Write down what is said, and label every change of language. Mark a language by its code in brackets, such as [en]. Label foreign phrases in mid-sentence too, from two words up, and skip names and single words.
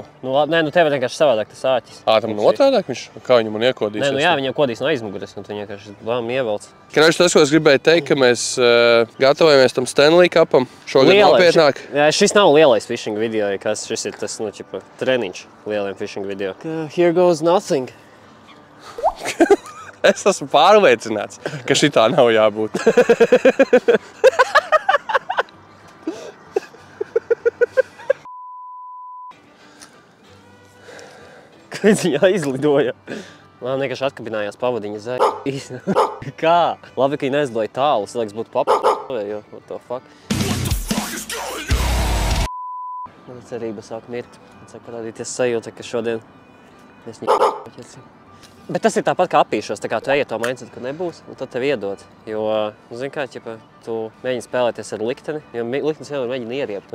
[lv] Nē, tev ir vienkārši savādāk tas āķis. Tam otrādāk viņš? Kā viņu man iekodīs? Nē, jā, viņam kodīs no aizmugures, un tu vienkārši lām ievelc. Tas, ko es gribēju teikt, ka mēs gatavojamies tam Stanley kapam. Šogad nopietnāk. Jā, šis nav lielais [en] fishing video, [lv] kas šis ir tas, treniņš lieliem [en] fishing video. Here goes nothing. [lv] Es esmu pārliecināts, ka šitā nav jābūt. Kad viņa aizlidoja. Man vienkārši atkabinājās pavadiņa zēja. Kā? Labi, ka viņa neizlidoja tālu. Es liekas, būtu jo, [en] what the fuck. [lv] Man cerība sāk mirt. Man sāk parādīties sajūta, ka šodien es ņem. Bet tas ir tāpat kā apīšos, tā kā tu eji to mindset, ka nebūs, un tad tev iedod. Jo, zini kā, tu mēģini spēlēties ar likteni, jo liktenis vienmēr mēģina ieriept.